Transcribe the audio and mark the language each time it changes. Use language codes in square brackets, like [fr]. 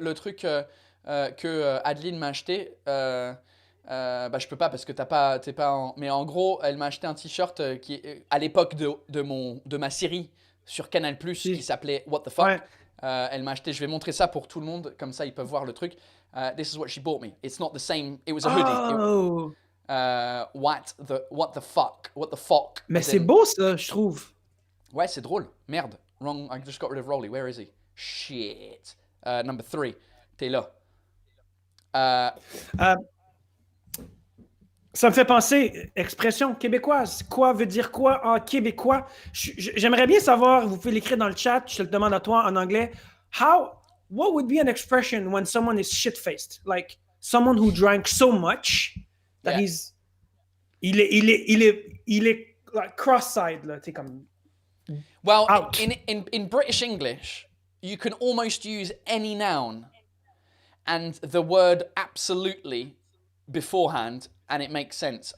[fr] le truc que Adeline m'a acheté. Bah, je peux pas parce que t'es pas en... Mais en gros, elle m'a acheté un t-shirt qui est à l'époque de ma série sur Canal+, qui s'appelait What the fuck. Ouais. Elle m'a acheté, je vais montrer ça pour tout le monde, comme ça ils peuvent voir le truc. [en] This is what she bought me. It's not the same, it was a hoodie. Oh! What the fuck. [fr] Mais [en] as [fr] c'est in- beau ça, je trouve. Ouais, c'est drôle. [en] Merde. Wrong. I just got rid of Rolly. Where is he? Shit. Number 3. [fr] T'es là. Ça me fait penser, expression québécoise. Quoi veut dire quoi en québécois? J'aimerais bien savoir, vous pouvez l'écrire dans le chat, je te le demande à toi en anglais. [en] What would be an expression when someone is shit-faced? Like, someone who drank so much that Yeah. [fr] il est [en] like cross-eyed, [fr] là, tu sais, comme... [en] Well, Out. in British English, you can almost use any noun and the word absolutely beforehand, and it makes sense.